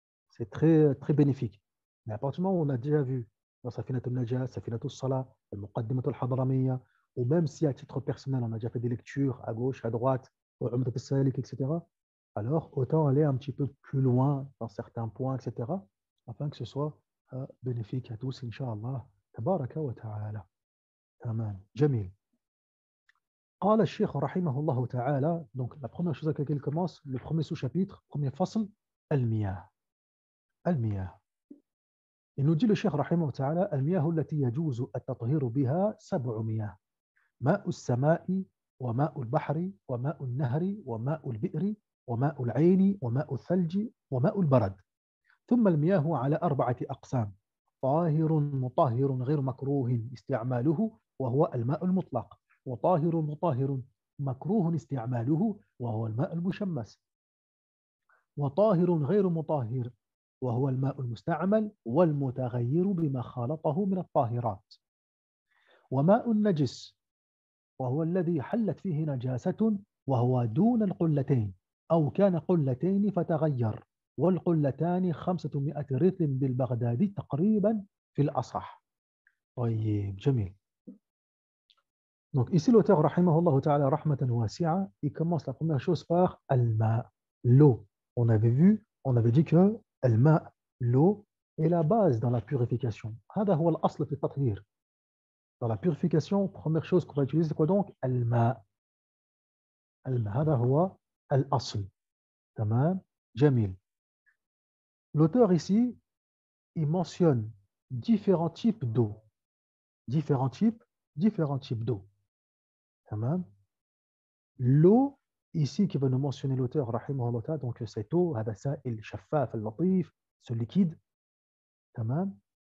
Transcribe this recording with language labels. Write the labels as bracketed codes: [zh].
[fr] C'est très, très bénéfique. Mais à partir du moment où on a déjà vu dans Safinat al-Najah, Safinat al-Salah, Al-Muqaddimat al-Hadramiyya, ou même si à titre personnel, on a déjà fait des lectures à gauche, à droite, Umdat al-Salik, etc., alors autant aller un petit peu plus loin dans certains points, etc., afin que ce soit bénéfique à tous, Inch'Allah. [ar] Tabaraka wa ta'ala. [fr] Amen. Jamil. [ar] قال الشيخ رحمه الله تعالى, [fr] donc la première chose avec laquelle il commence, le premier sous-chapitre, premier fasl, al-miyah. [ar] Al-miyah. [fr] Il nous dit le Cheikh [ar] رحمه الله تعالى المياه التي يجوز التطهير بها 7 مياه ماء السماء وماء البحر وماء النهر وماء البئر وماء العين وماء الثلج وماء البرد. ثم المياه على 4 أقسام: طاهر مطهر غير مكروه استعماله وهو الماء المطلق، وطاهر مطهر مكروه استعماله وهو الماء المشمس، وطاهر غير مطهر وهو الماء المستعمل والمتغير بما خالطه من الطاهرات، وماء النجس وهو الذي حلت فيه نجاسة وهو دون القلتين أو كان قلتين فتغير، والقلتان 500 رطل بالبغدادي تقريبا في الأصح. طيب جميل. [fr] Donc ici, l'auteur, [ar] rahimahullah ta'ala, rahmatan wasi'a, [fr] il commence la première chose par al-ma, l'eau. On avait vu, on avait dit que al-ma, l'eau, est la base dans la purification. [ar] هذا هو الأصل في التطهير. [fr] Dans la purification, première chose qu'on va utiliser, c'est quoi donc? [ar] Al-ma. Al-ma, هذا هو الأصل. تمام؟ جميل. [fr] L'auteur ici, il mentionne différents types d'eau. Différents types d'eau. تمام؟ L'eau, ici, qui va nous mentionner l'auteur, [ar] rahimahullah ta'ala, [fr] donc cette eau, [ar] هذا سائل شفاف اللطيف, [fr] ce liquide, تمام?